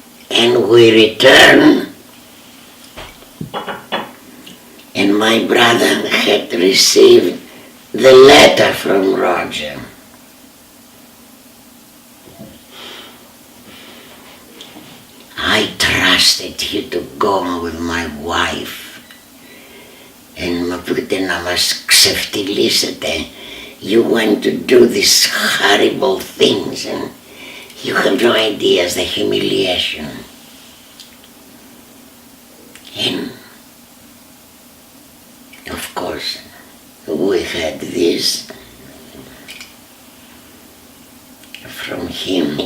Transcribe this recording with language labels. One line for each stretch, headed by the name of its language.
English: And we returned, and my brother had received the letter from Roger. I trusted you to go with my wife.
Greek: And με πείτε να μας ξεφτυλίσετε.
English: You went to do these horrible things and you have no idea the humiliation. And of course we had this from him.